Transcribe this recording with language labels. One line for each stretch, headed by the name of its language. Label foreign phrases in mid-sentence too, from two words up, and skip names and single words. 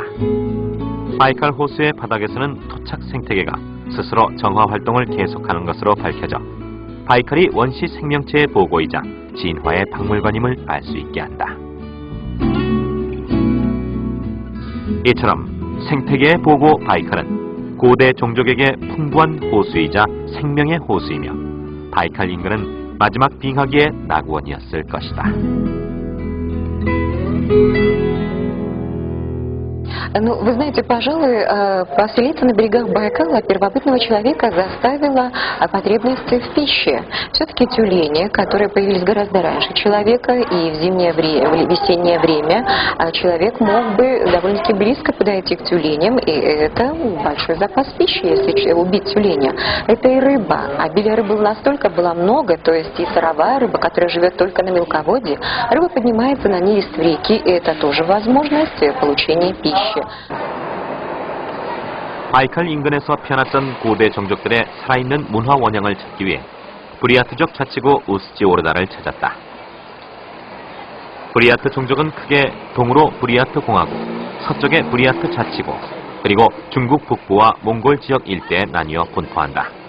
Korean: 바이칼 호수의 바닥에서는 토착 생태계가 스스로 정화 활동을 계속하는 것으로 밝혀져 바이칼이 원시 생명체의 보고이자 진화의 박물관임을 알 수 있게 한다. 이처럼 생태계의 보고 바이칼은 고대 종족에게 풍부한 호수이자 생명의 호수이며 바이칼 인근은 마지막 빙하기의 낙원이었을 것이다.
Russian: Ну, вы знаете, пожалуй, поселиться на берегах Байкала первобытного человека заставила потребность в пище. Все-таки тюлени, которые появились гораздо раньше человека, и в зимнее время, в весеннее время человек мог бы довольно-таки близко подойти к тюленям, и это большой запас пищи, если убить тюленя. Это и рыба. Обилие рыбы настолько было много, то есть и сыровая рыба, которая живет только на мелководье, рыба поднимается на нерест в реки, и это тоже возможность получения пищи.
Korean: 바이칼 인근에서 피어났던 고대 종족들의 살아있는 문화 원형을 찾기 위해 브리아트족 자치구 우스지오르다를 찾았다. 브리아트 종족은 크게 동으로 브리아트 공화국, 서쪽에 브리아트 자치구, 그리고 중국 북부와 몽골 지역 일대에 나뉘어 분포한다.